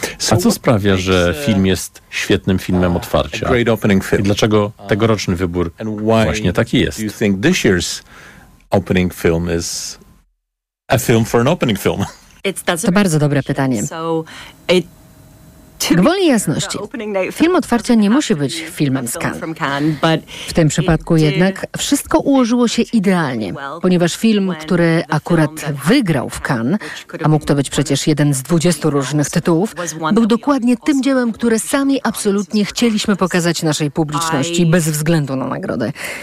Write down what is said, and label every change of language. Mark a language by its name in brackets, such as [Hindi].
[Polish] A co sprawia, że film jest świetnym filmem otwarcia? [English] Great opening film. [Polish] I dlaczego tegoroczny wybór właśnie taki jest? [English] Do you think this year's opening film is a film for an opening film? [Polish] To bardzo dobre pytanie. Gwoli jasności, film otwarcia nie musi być filmem z Cannes. W tym przypadku jednak wszystko ułożyło się idealnie, ponieważ film, który akurat wygrał w Cannes, a mógł to być przecież jeden z 20 różnych tytułów, był dokładnie tym dziełem, które sami absolutnie chcieliśmy pokazać naszej publiczności bez względu na nagrodę.